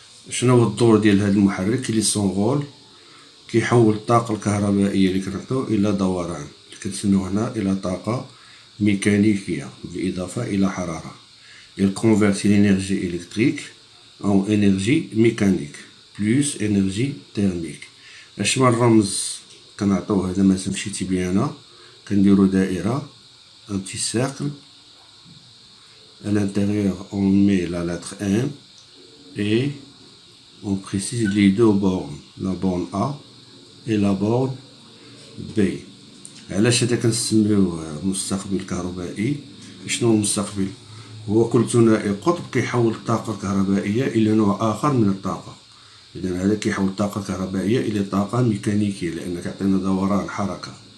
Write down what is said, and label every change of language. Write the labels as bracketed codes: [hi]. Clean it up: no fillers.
[ar] شنو هو الدور ديال هذا المحرك؟ اللي [fr] سون رول [ar] كيحول الطاقة الكهربائية اللي كنعطيو إلى دوران، اللي كنسميو هنا إلى طاقة ميكانيكية بالإضافة إلى حرارة. [fr] Il convertit l'énergie électrique en énergie mécanique plus énergie thermique. [ar] أشمل الرمز كنعطيوه هذا ما مشيتي بيه أنا، كنديرو دائرة [fr] un petit cercle. À l'intérieur on met la lettre M et on précise les deux bornes, la borne A et la borne B. [ar] علاش هذا كنسميوه مستقبل كهربائي؟ شنو المستقبل؟ هو كل ثنائي قطب كيحول الطاقة الكهربائية إلى نوع آخر من الطاقة. إذا هذا كيحول الطاقة الكهربائية إلى طاقة ميكانيكية لأن كيعطينا دوران حركة.